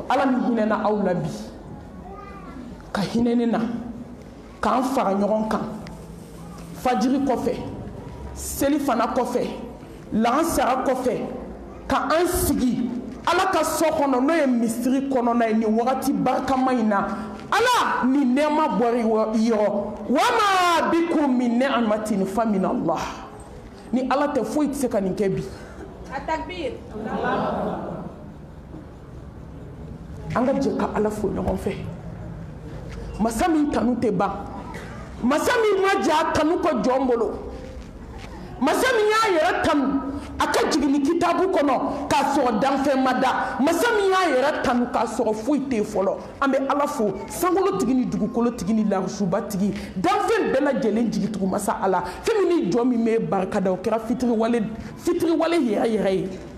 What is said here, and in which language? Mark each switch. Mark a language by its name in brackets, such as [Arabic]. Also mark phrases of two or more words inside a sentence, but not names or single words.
[Bambara] Ala mi hinena aw la bi ka hinene na k'an fara ɲɔgɔn kan fajiri kɔfɛ seli fana kɔfɛ lansara kɔfɛ ka an sigi ala ka so kɔnɔ n'o ye misiri kɔnɔna ye ni wagati barikama in na ala ni nɛɛma bɔra yɔrɔ [Arabic] وما بكم من نعمة فمن الله [Bambara] ni ala tɛ foyi tɛ se ka nin kɛ bi. Atakbir. An ka jɛ ka ala fo ɲɔgɔn fɛ masa min kanu tɛ ban masa min ma jɛ a kanu kɔ jɔn bolo masa min y'a yɛrɛ kanu a ka jigin kitabu kɔnɔ k'a sɔrɔ danfɛn ma da masa min y'a yɛrɛ kanu k'a sɔrɔ foyi tɛ fɔlɔ an bɛ ala fo sankolotigi ni dugukolotigi ni larusubatigi danfɛn bɛɛ lajɛlen jigitugu masa ala fɛn min ni jɔ min bɛ barika da o kɛra fitiriwale yɛrɛ yɛrɛ ye.